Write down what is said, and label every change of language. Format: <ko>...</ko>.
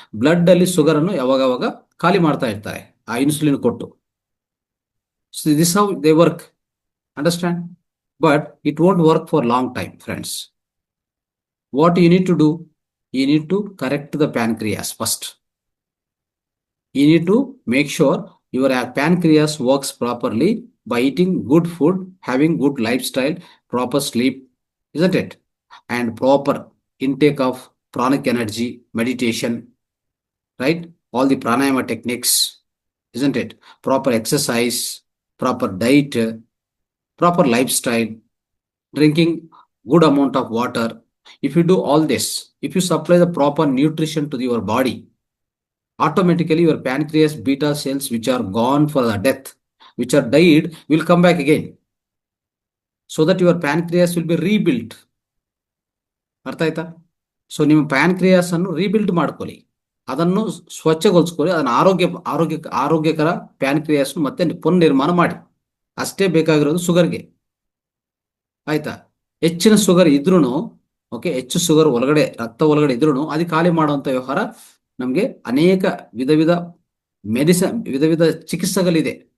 <kn>Blood ಅಲ್ಲಿ sugar ಅನ್ನು ಯಾವಾಗ ಖಾಲಿ ಮಾಡ್ತಾ ಇರ್ತಾರೆ ಆ ಇನ್ಸುಲಿನ್ ಕೊಟ್ಟು.</kn> <en>So this how they work, understand. But it won't work for long time, friends. What you need to do, you need to correct the pancreas first. You need to make sure your pancreas works properly by eating good food, having good lifestyle, proper sleep, isn't it? And proper intake of pranic energy, meditation, right? All the pranayama techniques, isn't it? Proper exercise, proper diet, proper lifestyle, drinking good amount of water. If you do all this, if you supply the proper nutrition to your body, automatically your pancreas beta cells which are gone for the death, which are died, will come back again. So that your pancreas will be rebuilt.</en> <kn>ಅರ್ಥ ಆಯ್ತಾ? So ನಿಮ್ಮ pancreas ಅನ್ನು rebuild ಮಾಡ್ಕೊಳ್ಳಿ, ಅದನ್ನು ಸ್ವಚ್ಛಗೊಳಿಸ್ಕೊಳ್ಳಿ, ಅದನ್ನು ಆರೋಗ್ಯಕರ pancreas ಮತ್ತೆ ಪುನರ್ನಿರ್ಮಾಣ ಮಾಡಿ. ಅಷ್ಟೇ ಬೇಕಾಗಿರೋದು ಶುಗರ್ಗೆ. ಆಯ್ತಾ? ಹೆಚ್ಚಿನ ಶುಗರ್ ಇದ್ರೂ, ಓಕೆ, ಹೆಚ್ಚು ಶುಗರ್ ಒಳಗಡೆ ರಕ್ತ ಒಳಗಡೆ ಇದ್ರೂ ಅದು ಖಾಲಿ ಮಾಡುವಂಥ ವ್ಯವಹಾರ ನಮಗೆ ಅನೇಕ ವಿಧ ವಿಧ ವಿಧ ವಿಧ ಚಿಕಿತ್ಸೆಗಳಿದೆ.</kn>